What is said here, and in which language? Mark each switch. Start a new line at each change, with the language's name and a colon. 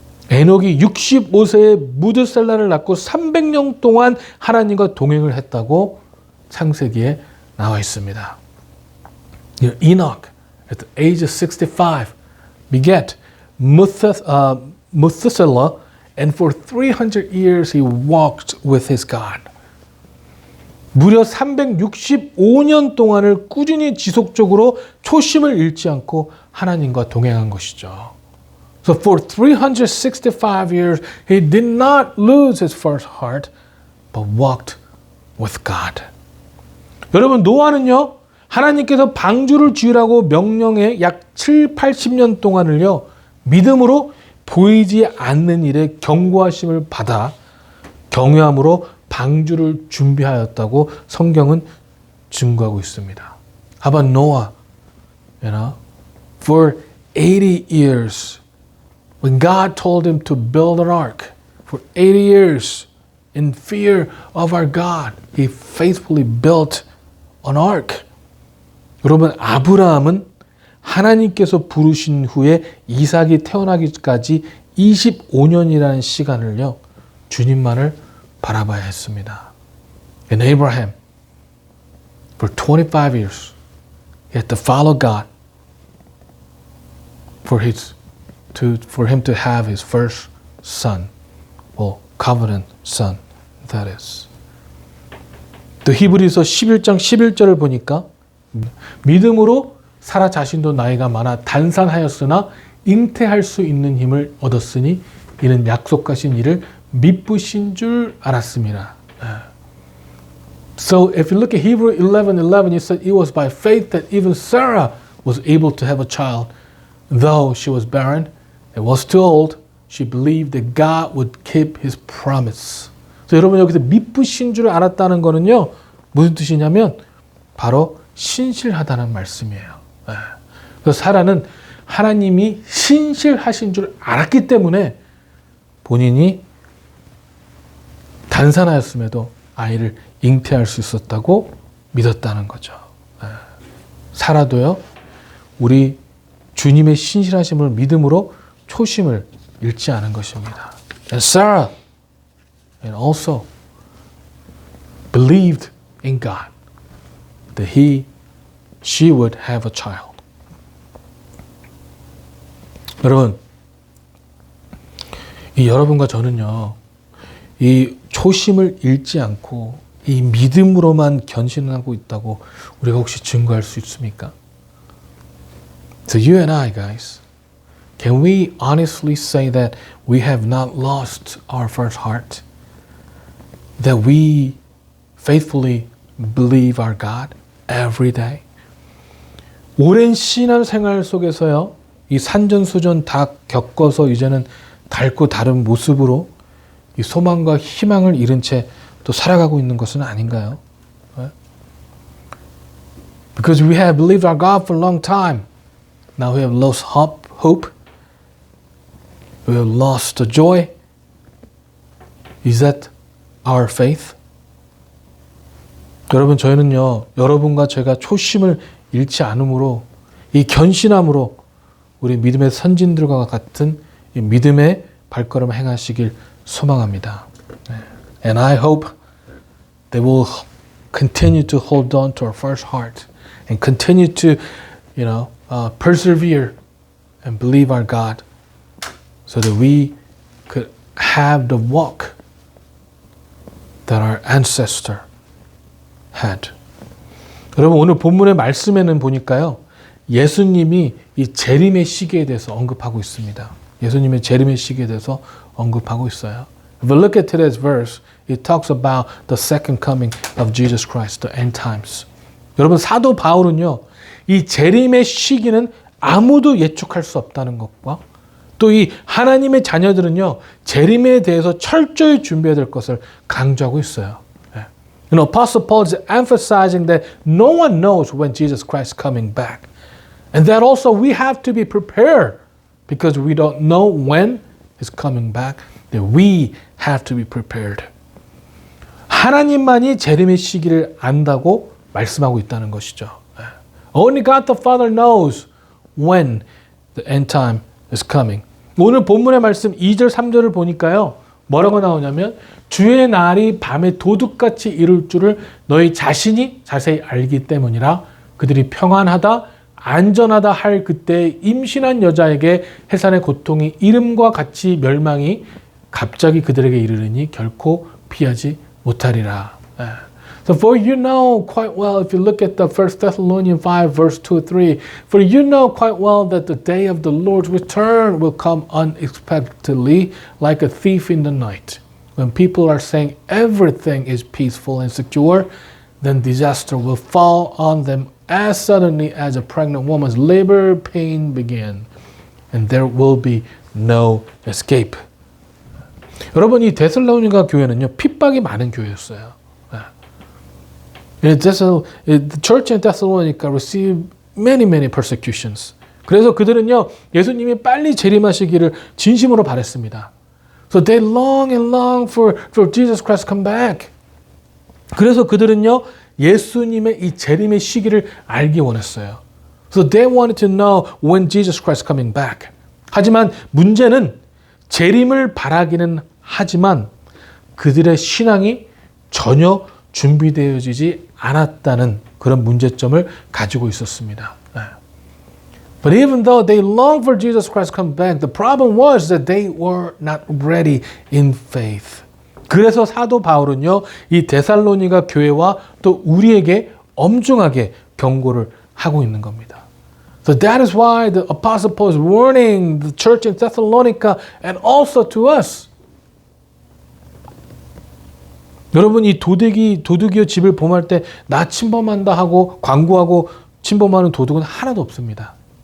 Korean: 에녹이 65세에 무드셀라를 낳고 300년 동안 하나님과 동행을 했다고 창세기에 나와 있습니다.
English: Enoch, at the age of 65, begat Methuselah, and for 300 years he walked with his God.
Korean: 무려 365년 동안을 꾸준히 지속적으로 초심을 잃지 않고 하나님과 동행한 것이죠.
English: So for 365 years, he did not lose his first heart, but walked with God.
Korean: 여러분, 노아는요, 하나님께서 방주를 지으라고 명령해 약 7, 80년 동안을요, 믿음으로 보이지 않는 일에 경고하심을 받아 경외함으로 방주를 준비하였다고 성경은 증거하고 있습니다.
English: How about Noah? You know, for 80 years, when God told him to build an ark, for 80 years, in fear of our God, he faithfully built an ark.
Korean: 여러분, 아브라함은 하나님께서 부르신 후에 이삭이 태어나기까지 25년이라는 시간을요, 주님만을 바라봐야 했습니다.
English: And Abraham, for 25 years, he had to follow God for him to have his first son, well, covenant son, that is.
Korean: 또 히브리서 11장 11절을 보니까 믿음으로 사라 자신도 나이가 많아 단산하였으나 잉태할 수 있는 힘을 얻었으니 이는 약속하신 일을 미쁘신 줄 알았습니다.
English: So if you look at Hebrew 11:11, it said it was by faith that even Sarah was able to have a child, though she was barren and was too old. She believed that God would keep His promise.
Korean: 그래서 여러분 여기서 미쁘신 줄 알았다는 거는요, 무슨 뜻이냐면 바로 신실하다는 말씀이에요. 그래서 사라는 하나님이 신실하신 줄 알았기 때문에 본인이 단산하였음에도 아이를 잉태할 수 있었다고 믿었다는 거죠. 사라도요, 우리 주님의 신실하심을 믿음으로 초심을 잃지 않은 것입니다.
English: And Sarah and also believed in God that she would have a child.
Korean: 여러분, 이 여러분과 저는요, 이 초심을 잃지 않고 이 믿음으로만 견신하고 있다고 우리가 혹시 증거할 수 있습니까?
English: So you and I, guys, can we honestly say that we have not lost our first heart? That we faithfully believe our God every day?
Korean: 오랜 신앙 생활 속에서요, 이 산전수전 다 겪어서 이제는 닳고 다른 모습으로 이 소망과 희망을 잃은 채 또 살아가고 있는 것은 아닌가요?
English: Because we have believed our God for a long time. Now we have lost hope. We have lost the joy. Is that our faith?
Korean: 여러분, 저희는요, 여러분과 제가 초심을 잃지 않음으로 이 견신함으로 우리 믿음의 선진들과 같은 이 믿음의 발걸음을 행하시길 소망합니다.
English: And I hope they will continue to hold on to our first heart and continue to, persevere and believe our God so that we could have the walk that our ancestor had.
Korean: 여러분, 오늘 본문의 말씀에는 보니까요, 예수님이 이 재림의 시기에 대해서 언급하고 있습니다. 예수님의 재림의 시기에 대해서 언급하고 있어요.
English: If we look at today's verse, it talks about the second coming of Jesus Christ, the end times.
Korean: 여러분, 사도 바울은요, 이 재림의 시기는 아무도 예측할 수 없다는 것과 또 이 하나님의 자녀들은요, 재림에 대해서 철저히 준비해야 될 것을 강조하고 있어요.
English: Apostle Paul is emphasizing that no one knows when Jesus Christ is coming back. And that also we have to be prepared because we don't know when he's coming back. That we have to be prepared.
Korean: 하나님만이 재림의 시기를 안다고 말씀하고 있다는 것이죠.
English: Only God the Father knows when the end time is coming.
Korean: 오늘 본문의 말씀 2절, 3절을 보니까요, 뭐라고 나오냐면 주의 날이 밤에 도둑같이 이룰 줄을 너희 자신이 자세히 알기 때문이라. 그들이 평안하다 안전하다 할 그때 임신한 여자에게 해산의 고통이 이름과 같이 멸망이 갑자기 그들에게 이르르니 결코 피하지 못하리라.
English: So for you know quite well, if you look at the 1 Thessalonians 5, verse 2, 3, for you know quite well that the day of the Lord's return will come unexpectedly like a thief in the night. When people are saying everything is peaceful and secure, then disaster will fall on them as suddenly as a pregnant woman's labor pain begin. And there will be no escape.
Korean: 여러분, 이 데살로니가 교회는요, 핍박이 많은 교회였어요.
English: The church in Thessalonica received many persecutions.
Korean: 그래서 그들은요, 예수님이 빨리 재림하시기를 진심으로 바랬습니다.
English: So they long and long for Jesus Christ to come back.
Korean: 그래서 그들은요, 예수님의 이 재림의 시기를 알기 원했어요.
English: So they wanted to know when Jesus Christ is coming back.
Korean: 하지만 문제는 재림을 바라기는 하지만 그들의 신앙이 전혀 준비되어지지 않았다는 그런 문제점을 가지고 있었습니다.
English: But even though they longed for Jesus Christ to come back, the problem was that they were not ready in faith.
Korean: 그래서 사도 바울은요, 이 데살로니가 교회와 또 우리에게 엄중하게 경고를 하고 있는 겁니다.
English: So that is why the Apostle Paul is warning the church in Thessalonica and also to us.
Korean: 여러분, 이 도둑이여 집을 범할 때 나 침범한다 하고 광고하고 침범하는 도둑은 하나도 없습니다.